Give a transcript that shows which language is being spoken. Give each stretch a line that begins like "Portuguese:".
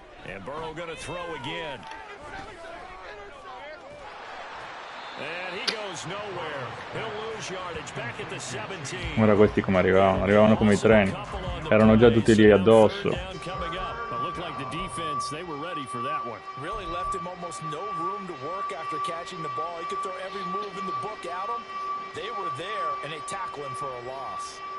English: And Burrow going to throw again. And he goes nowhere. He'll lose yardage back at the 17.
Italian: Guarda questi come arrivavano. Arrivavano come i treni. Erano già tutti lì addosso.
English: Like the defense, they were ready for that one. Really left him almost no room to work after catching the ball. He could throw every move in the book at him. They were there, and they tackle him for a loss.